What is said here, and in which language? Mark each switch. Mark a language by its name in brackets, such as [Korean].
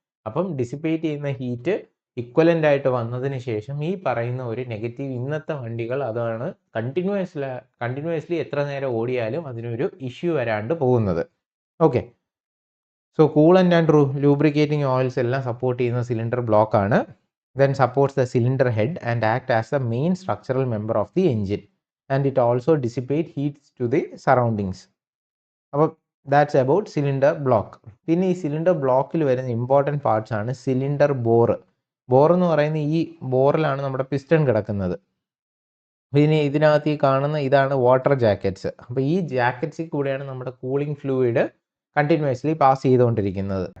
[Malayalam] അപ്പം ഡിസിപ്പേറ്റ് ചെയ്യുന്ന heat equivalent ആയിട്ട് വന്നതിന് ശേഷം ഈ പറയുന്ന ഒരു നെഗറ്റീവ് ഇന്നത്തെ വണ്ടികൾ അതാണ് കണ്ടിന്യൂസ്ലി എത്ര നേരം ഓടിയാലും അതിനൊരു ഇഷ്യൂ വരാണ്ട് പോകുന്നത്. Okay, so coolant and lubricating oils എല്ലാം സപ്പോർട്ട് ചെയ്യുന്ന സിലിണ്ടർ ബ്ലോക്കാണ് [English] then supports the cylinder head and act as the main structural member of the engine, and it also dissipate heat to the surroundings. [Malayalam] അപ്പോൾ [English] That's about cylinder block. [Malayalam] പിന്നെ ഈ cylinder ബ്ലോക്കിൽ വരുന്ന important parts ആണ് cylinder bore. Bore എന്ന് പറയുന്ന ഈ ബോറിലാണ് നമ്മുടെ പിസ്റ്റൺ കിടക്കുന്നത്. പിന്നെ ഇതിനകത്ത് ഈ കാണുന്ന ഇതാണ് വാട്ടർ ജാക്കറ്റ്സ്. അപ്പോൾ ഈ ജാക്കറ്റ്സിൽ കൂടെയാണ് നമ്മുടെ കൂളിംഗ് ഫ്ലൂയിഡ് കണ്ടിന്യൂസ്ലി പാസ് ചെയ്തുകൊണ്ടിരിക്കുന്നത്.